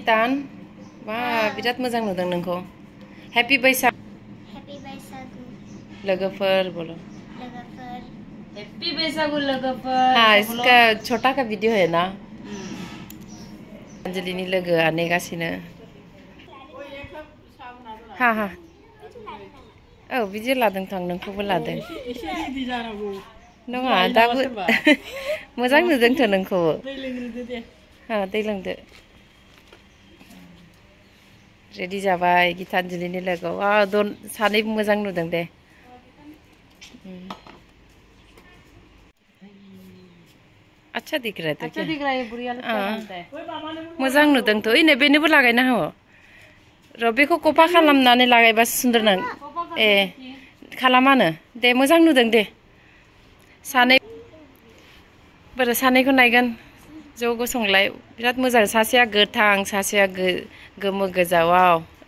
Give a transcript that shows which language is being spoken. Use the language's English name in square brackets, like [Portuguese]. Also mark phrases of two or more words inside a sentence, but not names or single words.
[Bodo] गितान मा बिराद मोजां नुदों नोंखौ हैप्पी बैसागु लोगोफोर बोलो हैप्पी बैसागु लोगोफोर [Hindi] हाँ इसका छोटा का वीडियो है ना [Bodo] अंजलि नी लोगोआ नेगासिनो हाँ हाँ औ वीडियो लादों थां नोंखौबो लादों नङा दाबो मोजां नुदोंथ' नोंखौबो हाँ दै लोंदो रेडी जाबाय गीतांजलिनि लोगोआव सानैबो मोजां नुदों दे [Hindi] अच्छा दिख रहा है तो अच्छा दिख रहा है बुढ़िया लगता है [Bodo] मोजां नुदों तो इने बेनोबो लागायना हो रबिखौ कफा खालामनानै लागायबासो सुन्दर नों ए खालामानो दे मोजां नुदों दे सानै बोरो सानैखौ नायगोन ज' गसंलाय बिराद मोजां सासेया गोथां सासेया गोमो गोजा वाव